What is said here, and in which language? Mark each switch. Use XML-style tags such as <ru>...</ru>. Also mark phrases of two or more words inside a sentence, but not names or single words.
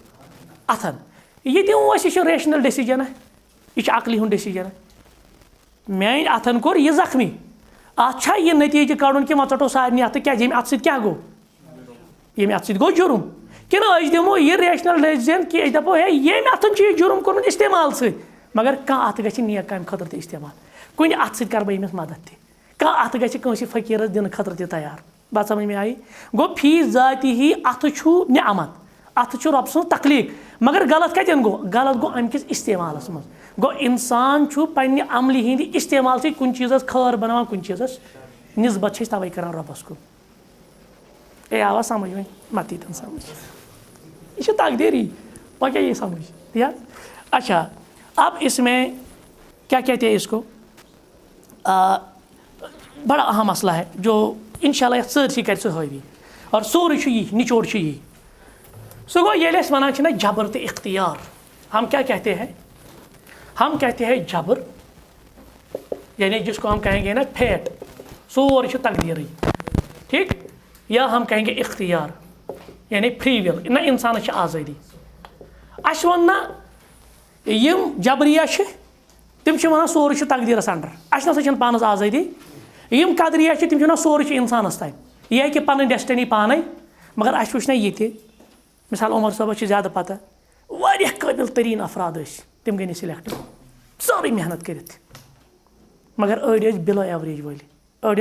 <ks>اَتھن یہِ تہِ اوس یہِ چھُ</ks> <en>rational decision</en> <ks>یہِ چھُ عقلہِ ہُنٛد ڈیسِجن میٛانہِ اَتھن کوٚر یہِ زخمی اَتھ چھا یہِ نتیٖجہٕ کَڑُن کہِ وۄنۍ ژَٹو سارنٕے اَتھٕ کیٛازِ ییٚمہِ اَتھٕ سۭتۍ کیٛاہ گوٚو ییٚمہِ اَتھٕ سۭتۍ گوٚو جُرُم کِنہٕ أسۍ دِمو یہِ</ks> <en>rational decision</en> <ks>کہِ أسۍ دَپو ہے ییٚمہِ اَتھن چھُ یہِ جُرُم کوٚرمُت اِستعمال سۭتۍ مگر کانٛہہ اَتھٕ گژھِ نیک کامہِ خٲطرٕ تہِ اِستعمال کُنہِ اَتھٕ سۭتۍ کَرٕ بہٕ أمِس مَدد تہِ کانٛہہ اَتھٕ گژھِ کٲنٛسہِ فقیٖرَس دِنہٕ خٲطرٕ تہِ تیار</ks> <ur>بات سمجھ میں آیی</ur> <ks>گوٚو فی ذاتی ہی اَتھٕ چھُ نعمت اَتھٕ چھُ رۄبہٕ سٕنٛز تخلیٖق مگر غلط کَتٮ۪ن گوٚو غلط گوٚو اَمہِ کِس اِستعمالَس منٛز گوٚو اِنسان چھُ پنٛنہِ عملہِ ہِنٛدِ اِستعمال سۭتۍ کُنہِ چیٖزَس خٲر بَناوان کُنہِ چیٖزَس نِسبت چھِ أسۍ تَوَے کَران رۄبَس کُن اے آوا سمجھ وۄنۍ مَت یی تَن سمجھ یہ چھِ تقدیری وۄنۍ کیٛاہ یی سمجھ</ks> <ur>ٹھیک اچھا اب اس میں کیا کہتے ہیں اس کو بڑا اہم مسئلہ ہے جو انشاءاللہ</ur> <ks>یَتھ سٲرسٕے کَرِ سُہ حٲوی اور سورُے چھُ یی نِچوڑ چھُ یی سُہ گوٚو ییٚلہِ أسۍ وَنان چھِ نہ جبر تہٕ اختیار</ks> <ur>ہم کیا کہتے ہیں ہم کہتے ہیں جبر یعنی جس کو ہم کہیں گے نا</ur> <ks>پھیٹ سورُے چھُ تقدیرٕے</ks> <ur>ٹھیک یا ہم کہیں گے اختیار یعنی</ur> <en>free will</en> <ks>نہ اِنسانَس چھِ آزٲدی اَسہِ ووٚن نہ یِم جبریہ چھِ تِم چھِ وَنان سورُے چھُ تقدیٖرَس اَنڈر اَسہِ نَسا چھَنہٕ پانَس آزٲدی یِم قدریہ چھِ تِم چھِ وَنان سورُے چھُ اِنسانَس تانۍ یہِ ہیٚکہِ پَنٕنۍ ڈیسٹنی پانَے مگر اَسہِ وٕچھ نہ ییٚتہِ مِثال عمر صٲبَس چھِ زیادٕ پَتہ واریاہ قٲبِل تریٖن افراد ٲسۍ تِم گٔے نہٕ سِلٮ۪کٹ سٲرٕے محنت کٔرِتھ مگر أڑۍ ٲسۍ</ks> <en>below average</en> <ks>وٲلۍ أڑۍ</ks>